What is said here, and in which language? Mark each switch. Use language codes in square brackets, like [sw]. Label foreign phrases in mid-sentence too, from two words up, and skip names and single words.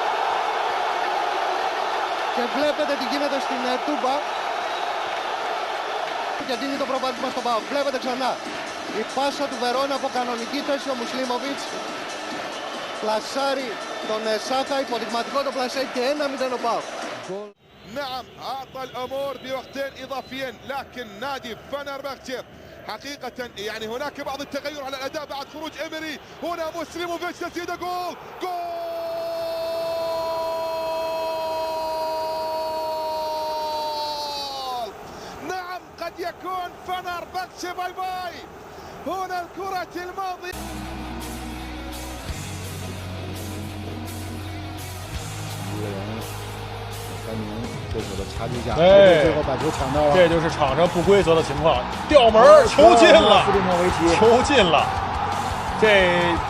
[el] Και βλέπετε τι γίνεται στην Τούμπα. Και δίνει το προβάδισμα στον ΠΑΟΚ. Βλέπετε ξανά η πάσα του Βερόν από κανονική θέση, ο Μουσλίμοβιτς πλασάρει τον Σάκα, υποδειγματικό το πλασέ και 1-0 ο ΠΑΟΚ. [ar] نعم أعطى الأمور بوقتين إضافيين، لكن نادي فنربختشي حقيقة يعني هناك بعض التغير على الأداء بعد خروج إيمري. هنا مسلموفيتش تسديد جول، جول. نعم قد يكون فنربختشي [en] bye bye. [ar] هنا الكرة الماضية. [zh] 对手的差距下，哎，最后把球抢到了，这就是场上不规则的情况，吊门球进了，弗里莫维奇球进了，这应该算得上是本轮的最佳进球了，